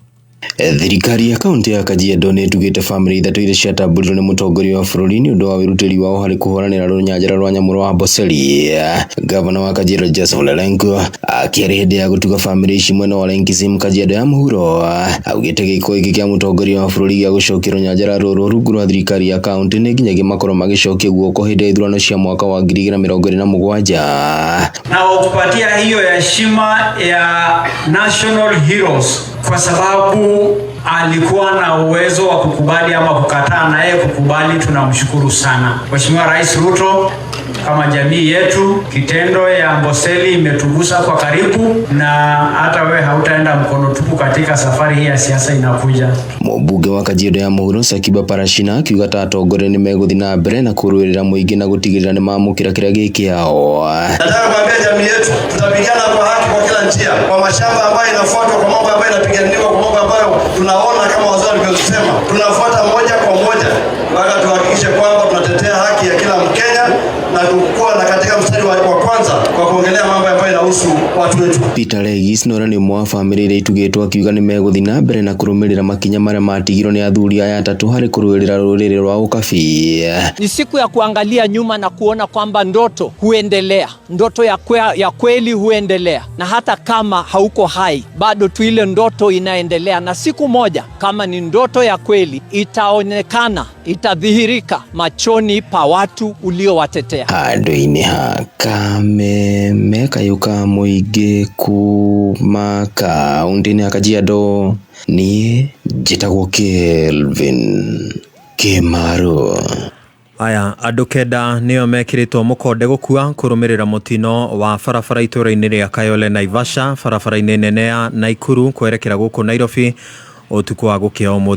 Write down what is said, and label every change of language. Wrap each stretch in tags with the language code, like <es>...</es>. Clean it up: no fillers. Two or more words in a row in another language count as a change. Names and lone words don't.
<ki>Thirikari ya kaunti ya Kajiado nĩ ĩtugĩte family ithatũ iria ciatamburirwo nĩ mũtongoria wa bũrũri nĩ ũndũ wa wĩrutĩri wao harĩ kũhũranĩra rũnyanjara rwa nyamũ rwa Amboseli. Gavana wa Kajiado Joseph Ole Lenku akĩarĩ hĩndĩ ya gũtuga family ici mwena wa Lenkisim Kajiado ya mũhuro augĩte gĩko gĩkĩ kĩa mũtongoria wa bũrũri gĩa gũcokia rũnyanjara rũrũ rungu rwa thirikari ya kaunti nĩ nginyagia makorwo magĩcokia guoko hĩndĩ ya ithurano cia mwaka wa 2027</ki> <sw>na kupatia hiyo heshima ya</sw> <en>national heroes</en> <sw>kwa sababu alikuwa na uwezo wa kukubali ama kukataa, na yeye kukubali. Tunamshukuru sana Mheshimiwa Rais Ruto. Kama jamii yetu kitendo ya Amboseli imetugusa kwa karibu, na hata wewe hautaenda mkono tupu katika safari hii ya siasa inakuja.</sw> <ki>Mũmbunge wa Kajiado ya mũhuro Sakiba Parashina akiuga ta atongoria nĩ megũthiĩ na mbere na kũrũĩrĩra mũingĩ na gũtigĩrĩra nĩ mamũkĩra kĩrĩa gĩkĩao.</ki> <sw>Nataka kuambia jamii yetu tutapigana kwa haki kwa kila njia, kwa mashamba ambayo inafuatwa, kwa mambo ambayo inapiganiwa, kwa mambo ambayo tunaona kama wazee walivyosema, tunafuata moja kwa moja mpaka tuhakikishe kwamba tunatetea haki ya kila Mkenya na kuwa na katika mstari wa kwanza kwa kuongelea mambo ambayo inahusu watu wetu.</sw> <ki>Peter Legis nora ni mwa family iria itugĩtwo akiuga nĩ megũthiĩ na mbere na kũrũmĩrĩra makinya marĩa matigirwo nĩ athuri aya atatũ harĩ kũrũĩrĩra rũrĩrĩ rwa ũkabi.</ki> <sw>Ni siku ya kuangalia nyuma na kuona kwamba ndoto huendelea, ndoto ya kweli huendelea, na hata kama hauko hai bado tu ile ndoto inaendelea, na siku moja kama ni ndoto ya kweli itaonekana, itadhihirika machoni pa watu uliowatetea.</sw> <ki>Handũ-inĩ ha kameme kayuka mũingĩ kuma kaunti-inĩ ya Kajiado niĩ njĩtagwo Kelvin Kimaru. Aya andũ kenda nĩo mekĩrĩtwo mũkonde gũkua kũrũmĩrĩra mũtino wa barabara itũũra-inĩ rĩa Kayole Naivasha, barabara-inĩ nene ya Naikuru kwerekera gũkũ Nairobi ũtukũ wa gũkĩa ũmũthĩ.</ki>